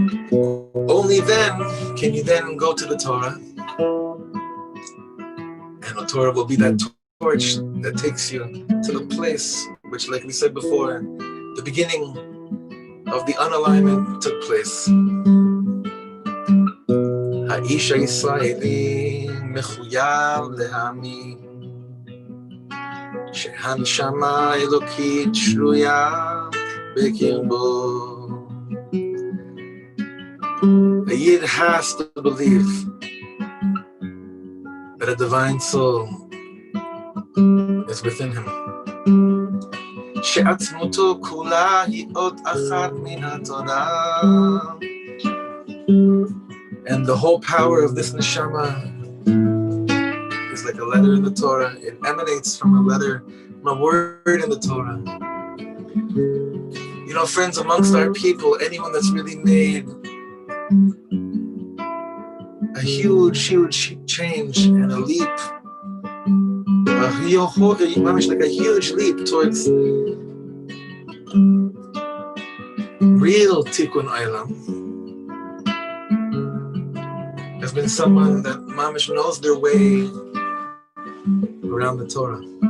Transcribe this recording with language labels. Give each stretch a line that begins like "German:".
English: Only then can you then go to the Torah, and the Torah will be that torch that takes you to the place which, like we said before, the beginning of the unalignment took place.
Hebrew: האיש הישראלי מחויב להאמין שהנשמה האלוקית שרויה בקרבו.
English: A Yid has to believe that a divine soul is within him.
Hebrew: שעצמותו כולה היא אות אחת מן התורה.
English: And the whole power of this neshama is like a letter in the Torah. It emanates from a letter, from a word in the Torah. Friends, amongst our people, anyone that's really made a huge, huge change and a leap, like a huge leap towards real tikkun olam, has been someone that mamish knows their way around the Torah.